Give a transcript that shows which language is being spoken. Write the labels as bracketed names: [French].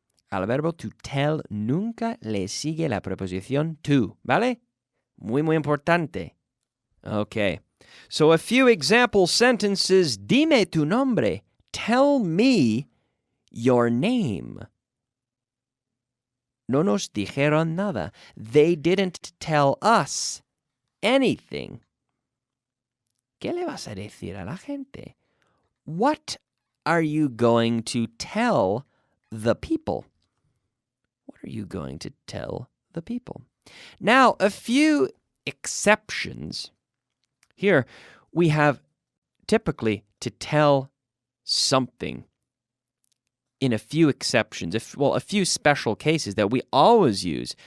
[Spanish] Al verbo to tell nunca le sigue la preposición to. ¿Vale? Muy importante. [English] Okay. So a few example sentences. [Spanish] Dime tu nombre. [English] Tell me your name. [Spanish] No nos dijeron nada. [English] They didn't tell us anything. [Spanish] ¿Qué le vas a decir a la gente? [English] What are you going to tell the people? What are you going to tell the people? Now, a few exceptions. Here, we have typically to tell something in a few exceptions, a few special cases that we always use.